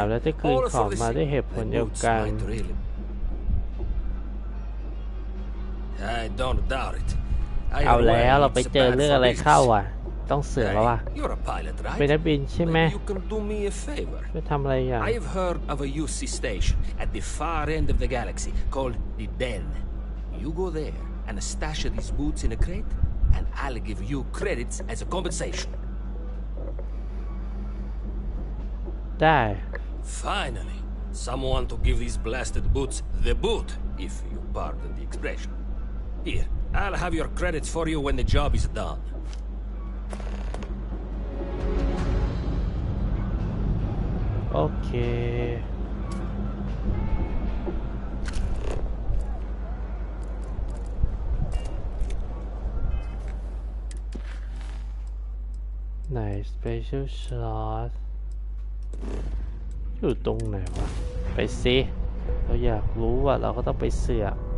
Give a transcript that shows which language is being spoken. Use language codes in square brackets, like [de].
[th] 3แล้วจะคืนของมาด้วยเหตุผลเดียวกัน [en] I don't doubt it. [th] เอาแล้วเราไปเจอเรื่องอะไรเข้าอ่ะต้องเสือกแล้วว่ะ [en] You're a pilot, right? [th] เป็นนักบินใช่ไหม [en] You can do me a favor. [th] ไปทำอะไรอย่าง [en] I've heard of a UC station at the far end of the galaxy called the Den. You go there and stash these boots in a crate, and I'll give you credits as a compensation. [th] ได้ [en] Finally, someone to give these blasted boots the boot, if you pardon the expression. Here, I'll have your credits for you when the job is done. [th] โอเคไหน Special Slot อยู่ตรงไหนวะไปสิเราอยากรู้ว่าเราก็ต้องไปเสือก